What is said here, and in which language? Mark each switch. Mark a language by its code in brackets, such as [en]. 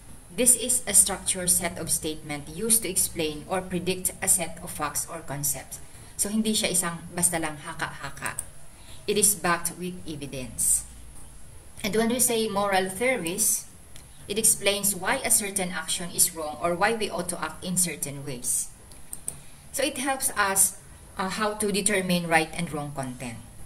[en] This is a structured set of statement used to explain or predict a set of facts or concepts. [tl] So hindi siya isang basta lang haka-haka. [en] It is backed with evidence. And when we say moral theories, it explains why a certain action is wrong or why we ought to act in certain ways. So it helps us how to determine right and wrong content.